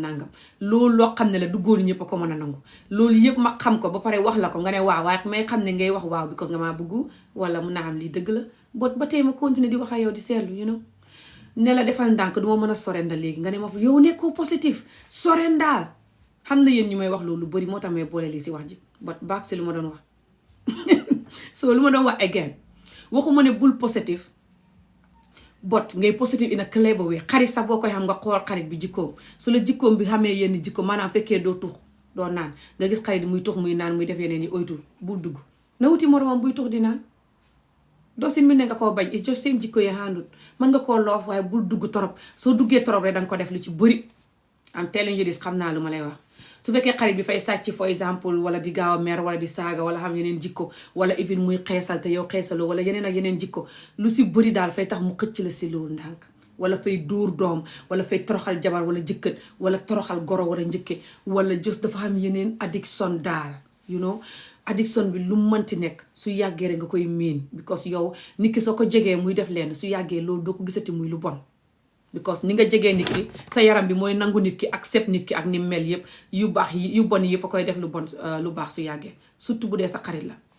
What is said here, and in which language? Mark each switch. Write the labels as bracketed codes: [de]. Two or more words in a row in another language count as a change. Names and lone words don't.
[wo] nangam loolu loo xam ne la du góor ñëpp a ko mën a nangu loolu yëpp ma xam ko ba pare wax la ko nga ne waaw waaye may xam ne ngay wax waaw because nga maa bëgg wala mun naa xam lii dëgg la ba tey ma continuer di wax ak yow di seetlu ne la defal ndànk du ma mën a sorenda léegi nga ne ma yow nekkoo positif sorendaal xam na yéen ñu may wax loolu lu bëri moo tax may boole lii si wax ji [en] but back [wo] si lu ma doon wax so lu ma doon wax again waxuma ne bul positif but ngay [en] positive in a clever way [wo] xarit sax boo koy xam nga xool xarit bi jikkoom su la jikkoom bi xamee yenn jikko maanaam fekkee doo tux doo naan nga gis xarit muy tux muy naan muy def yeneen yi oytul bul dugg na wuti moromam buy tux di naan doo sin mi ne nga koo bañ [en] it's just [wo] seen jikko yi handut mën nga koo loof waaye bul dugg torop soo duggee torop rek danga ko def lu ci bëri [en] am telling you this [wo] xam naa lu ma lay wax su fekkee xarit bi fay sàcc [en] for exemple [wo] wala di gaaw a mer wala di saaga wala xam yeneen jikko wala even muy xeesal te yow xeesaloo wala yeneen ak yeneen jikko lu si bëri daal fay tax mu xëcc la si loolu ndànk wala fay dóor doom wala fay toroxal jabar wala jëkkët wala toroxal goro wala njëkke wala just dafa xam yeneen addiction daal addiction bi lu mënti nekk su yàggee rek nga koy miin because yow nit ki soo ko jegee muy def leen su yàggee loolu doo ko gisati muy lu bon because ni nga jegee nit ki sa yaram bi mooy nangu nit ki accept nit ki ak ni mel yëpp yu baax yi yu bon yëpp a koy def lu bon lu baax su yàggee surtout bu dee sa xarit la